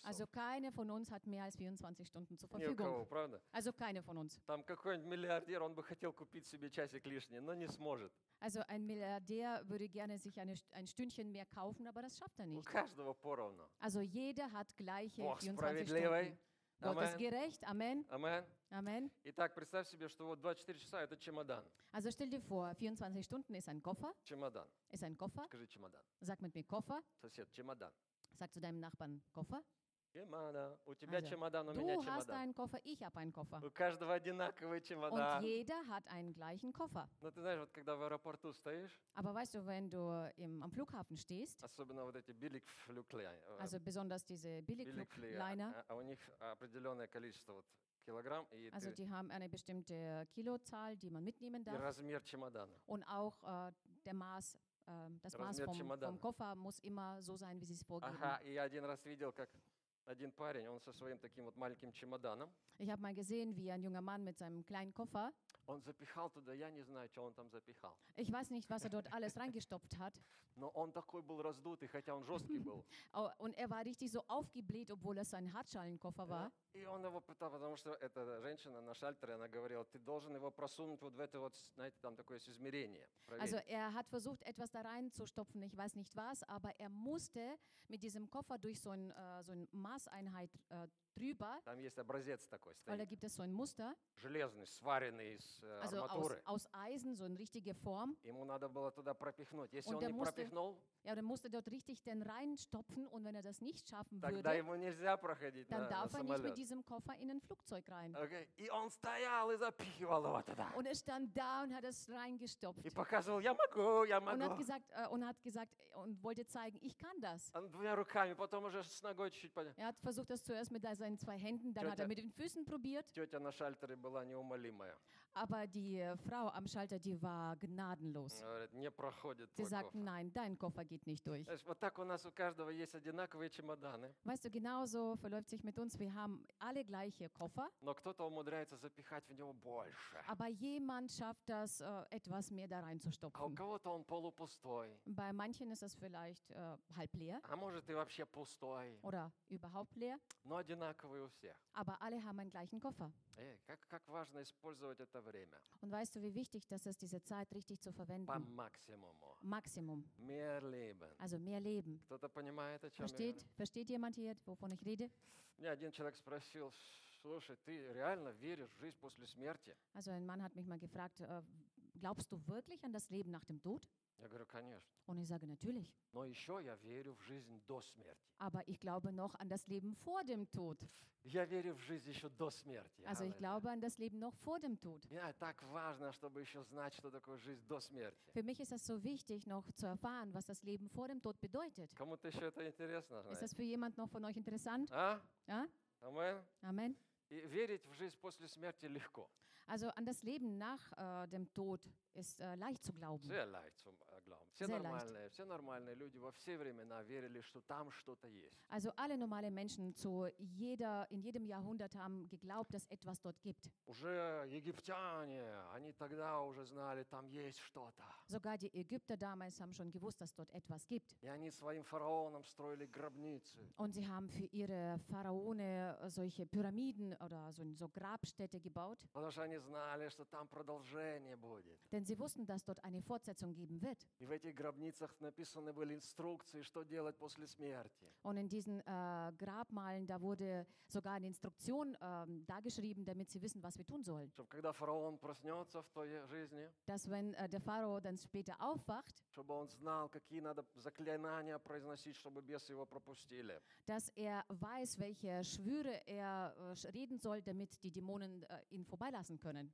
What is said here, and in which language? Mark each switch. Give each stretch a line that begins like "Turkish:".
German: Also keine von uns hat mehr als 24 Stunden zur Verfügung.
Russian: Ни у кого, правда?
German: Also keine von uns.
Russian: Там какой-нибудь миллиардер, он бы хотел купить себе часик лишний, но не сможет.
German: Also ein Milliardär würde gerne sich ein Stündchen mehr kaufen, aber das schafft er nicht.
Russian: У каждого поровну.
German: Also jeder hat gleiche 24 Stunden. Gott ist gerecht. Amen. Amen. Amen.
Russian: Итак, представь себе, что вот 24 часа – это чемодан.
German: Also stell dir vor, 24 Stunden ist ein Koffer.
Russian: Чемодан.
German: Ist ein Koffer.
Russian: Скажи чемодан.
German: Sag mit mir Koffer.
Russian: Сосед, чемодан.
German: Sag zu deinem Nachbarn Koffer.
Russian: Чемодан. У тебя
German: also,
Russian: чемодан, у меня
German: du
Russian: чемодан.
German: Du hast einen Koffer, ich habe einen Koffer.
Russian: У каждого одинаковый чемодан.
German: Und jeder hat einen gleichen Koffer.
Russian: Но ты знаешь, вот когда в аэропорту стоишь.
German: Aber weißt du, wenn du am Flughafen stehst.
Russian: Особенно вот эти Billigflugliner.
German: Also besonders diese Billigflugliner.
Russian: А у них определенное количество вот килограмм. И
German: also die haben eine bestimmte Kilozahl, die man mitnehmen darf.
Russian: И размер чемодана.
German: Und auch der Maß. Das
Russian: размер
German: Maß vom Koffer muss immer so sein, wie sie es vorgeben.
Russian: Aha, я один раз видел, как Один парень, он со своим таким вот маленьким чемоданом.
German: Ich habe mal gesehen, wie ein junger Mann mit seinem kleinen Koffer.
Russian: Он запихал туда, я не знаю, что он там запихал.
German: Ich weiß nicht, was dort alles reingestopft hat.
Russian: Но он такой был раздутый, хотя он жесткий был.
German: Und war richtig so aufgebläht, obwohl es ein Hartschalenkoffer war.
Russian: И он его пытал, потому что эта женщина на шальтере, она говорила, ты должен его просунуть вот в это вот, знаете, там такое измерение.
German: Also hat versucht, etwas da reinzustopfen, ich weiß nicht was, aber musste mit diesem Koffer durch so ein Maßeinheit drüber.
Russian: Там есть образец такой стоит.
German: Weil da gibt es so ein Muster.
Russian: Железный, сваренный из
German: also
Russian: арматуры.
German: Aus Eisen, so eine richtige Form.
Russian: Ему надо было туда пропихнуть. Если
German: und
Russian: он не пропихнул,
German: ja, dann musste dort richtig den reinstopfen und wenn das nicht schaffen
Russian: тогда
German: würde,
Russian: ему нельзя проходить
German: dann darf
Russian: на
German: er
Russian: самолет.
German: Nicht mit diesem Koffer in ein Flugzeug rein. Okay.
Russian: И он стоял и запихивал его туда.
German: Und stand da und hat es reingestopft.
Russian: И показывал, я могу, я могу.
German: Und hat gesagt, und wollte zeigen, ich kann das.
Russian: Он двумя руками, потом уже с ногой чуть-чуть поднял.
German: Er hat versucht, das zuerst mit seinen zwei Händen, dann
Russian: тетя,
German: hat er mit den Füßen probiert.
Russian: Тетя на шальтере была неумолимая.
German: Aber die Frau am Schalter, die war gnadenlos.
Russian: Говорит, не проходит твой
German: Sie sagt, Koffer. Nein, dein Koffer geht nicht durch.
Russian: Вот так у нас у каждого есть одинаковые чемоданы.
German: Weißt du, genauso verläuft sich mit uns. Wir haben alle gleiche Koffer.
Russian: Но кто-то умудряется запихать в него больше.
German: Aber jemand schafft das, etwas mehr da reinzustopfen.
Russian: А у кого-то он полупустой.
German: Bei manchen ist es vielleicht halb leer.
Russian: А может и вообще пустой.
German: Oder überhaupt leer.
Russian: Но одинаковые у всех.
German: Aber alle haben einen gleichen Koffer.
Russian: Как важно использовать это время.
German: Und weißt du, wie wichtig das ist, diese Zeit richtig zu verwenden.
Russian: По максимуму.
German: Maximum. Mehr Leben. Also mehr Leben.
Russian: Кто-то понимает, о чем
German: Versteht?
Russian: Я говорю?
German: Versteht jemand hier, wovon ich rede?
Russian: Мне один человек спросил, слушай, ты реально веришь в жизнь после смерти?
German: Also ein Mann hat mich mal gefragt, glaubst du wirklich an das Leben nach dem Tod?
Russian: Я говорю, конечно.
German: Und ich sage, natürlich.
Russian: Но еще я верю в жизнь до смерти.
German: Aber ich glaube noch an das Leben vor dem Tod.
Russian: Я верю в жизнь еще до смерти.
German: Also ich glaube an das Leben noch vor dem Tod. Ja,
Russian: так важно, чтобы еще знать, что такое жизнь до смерти.
German: Für mich ist es so wichtig, noch zu erfahren, was das Leben vor dem Tod bedeutet.
Russian: Кому-то еще это интересно, знаете?
German: Ist das für jemand noch von euch interessant? А? А? Amen. Amen.
Russian: И верить в жизнь после смерти легко.
German: Also an das Leben nach dem Tod ist leicht zu glauben. Sehr leicht zu glauben.
Russian: Все нормальные,
German: leicht.
Russian: Все нормальные люди во все времена верили, что там что-то есть.
German: Also alle normale Menschen zu jeder in jedem Jahrhundert haben geglaubt, dass etwas dort gibt.
Russian: Уже египтяне, они тогда уже знали, там есть что-то.
German: Sogar die Ägypter damals haben schon gewusst, dass dort etwas gibt.
Russian: И они своим фараонам строили гробницы.
German: Und sie haben für ihre Pharaone solche Pyramiden oder so Grabstätte gebaut.
Russian: Потому что они знали, что там продолжение будет.
German: Denn sie wussten, dass dort eine Fortsetzung geben wird.
Russian: И в этих гробницах написаны были инструкции, что делать после смерти.
German: Und in diesen Grabmalen, da wurde sogar eine Instruktion dargeschrieben, damit sie wissen, was wir tun sollen.
Russian: Чтобы когда фараон проснется в той жизни,
German: dass wenn der Pharao dann später aufwacht,
Russian: чтобы он знал, какие надо заклинания произносить, чтобы бесы его пропустили.
German: Dass er weiß, welche Schwüre er reden soll, damit die Dämonen ihn vorbeilassen können.